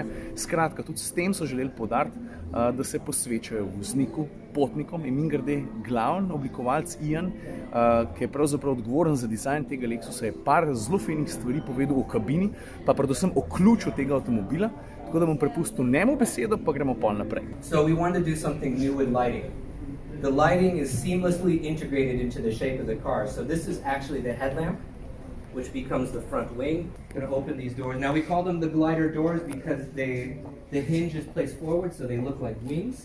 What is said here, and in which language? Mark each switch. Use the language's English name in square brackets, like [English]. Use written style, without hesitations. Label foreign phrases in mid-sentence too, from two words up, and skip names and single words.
[Slovenian] Skratka, tudi s tem so želeli poudariti, da se posvečajo vozniku, potnikom in mimogrede glavni oblikovalec Ian, ki je pravzaprav odgovoren za dizajn tega Lexusa, je par zelo finih stvari povedal o kabini, pa predvsem o ključu tega avtomobila. Tako da bom prepustil njemu besedo, pa gremo pol naprej. [English] So we wanted to do something new with lighting. The lighting is seamlessly integrated into the shape of the car. So this is actually the headlamp, which becomes the front wing. I'm going to open these doors. Now we call them the glider doors because they The hinge is placed forward so they look like wings.